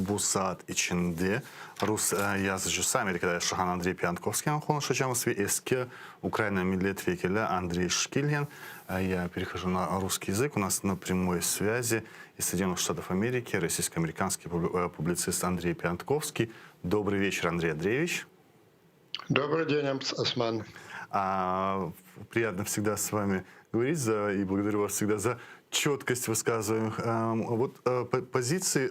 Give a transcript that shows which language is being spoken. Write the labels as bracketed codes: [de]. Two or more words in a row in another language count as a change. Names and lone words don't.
[tr] Bu saat içinde Rus yazıcısı Amerika'da yaşayan Andrei Pyankovski'yle konuşacağız ve eski Ukrayna milletvekili Andrei Шкильин. [ru] Я перехожу на русский язык. У нас на прямой связи из Соединенных Штатов Америки российско-американский публицист Андрей Пянковский. Добрый вечер, Андрей Андреевич. Добрый день, Осман. Приятно всегда с вами говорить, и благодарю вас всегда за четкость высказываемых позиций.